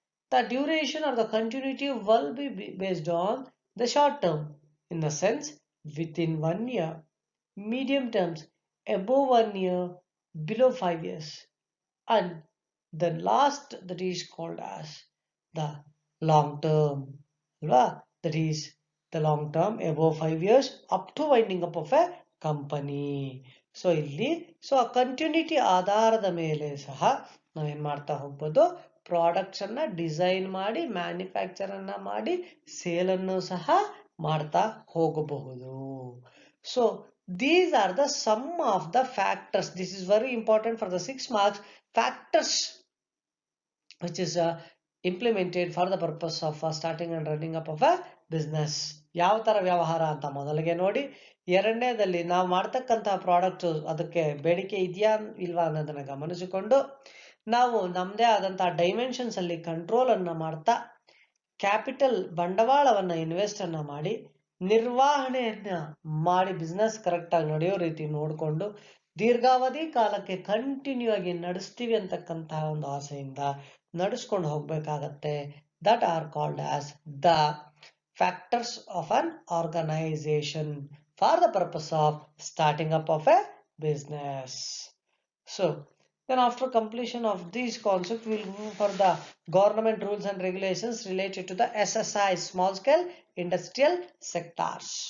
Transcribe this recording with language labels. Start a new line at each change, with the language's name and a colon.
English: The duration or the continuity will be based on the short term, in the sense within 1 year, medium terms above 1 year, below 5 years, and the last that is called as the long term. That is the long term above 5 years up to winding up of a company.
Kannada: So ಇಲ್ಲಿ ಆ continuity ಆಧಾರದ ಮೇಲೆ ಸಹ ನಾವೇನ್ ಮಾಡ್ತಾ ಹೋಗ್ಬೋದು, products ಅನ್ನ design ಮಾಡಿ ಮ್ಯಾನುಫ್ಯಾಕ್ಚರ್ ಅನ್ನ ಮಾಡಿ ಸೇಲ್ ಅನ್ನು ಸಹ ಮಾಡ್ತಾ ಹೋಗಬಹುದು.
English: So these are the sum of the factors. This is very important for the 6 marks. Factors which is implemented for the purpose of starting and running up of a business.
Kannada: ಯಾವ ತರ ವ್ಯವಹಾರ ಅಂತ ಮೊದಲಿಗೆ ನೋಡಿ, ಎರಡನೇದಲ್ಲಿ ನಾವು ಮಾಡ್ತಕ್ಕಂತಹ ಪ್ರಾಡಕ್ಟ್ ಅದಕ್ಕೆ ಬೇಡಿಕೆ ಇದೆಯಾ ಇಲ್ವಾ ಅನ್ನೋದನ್ನ ಗಮನಿಸಿಕೊಂಡು ನಾವು ನಮ್ಮದೇ ಆದಂತಹ ಡೈಮೆನ್ಷನ್ಸ್ ಅಲ್ಲಿ ಕಂಟ್ರೋಲ್ ಅನ್ನ ಮಾಡ್ತಾ ಕ್ಯಾಪಿಟಲ್ ಬಂಡವಾಳವನ್ನ ಇನ್ವೆಸ್ಟ್ ಅನ್ನ ಮಾಡಿ ನಿರ್ವಹಣೆಯನ್ನ ಮಾಡಿ ಬಿಸ್ನೆಸ್ ಕರೆಕ್ಟ್ ಆಗಿ ನಡೆಯೋ ರೀತಿ ನೋಡಿಕೊಂಡು ದೀರ್ಘಾವಧಿ ಕಾಲಕ್ಕೆ ಕಂಟಿನ್ಯೂ ಆಗಿ ನಡೆಸ್ತೀವಿ ಅಂತಕ್ಕಂತಹ ಒಂದು ಆಸೆಯಿಂದ ನಡೆಸ್ಕೊಂಡು ಹೋಗ್ಬೇಕಾಗತ್ತೆ.
English: That are called as the factors of an organization for the purpose of starting up of a business. So then after completion of these concepts, we'll move for the government rules and regulations related to the SSI, small scale industrial sectors.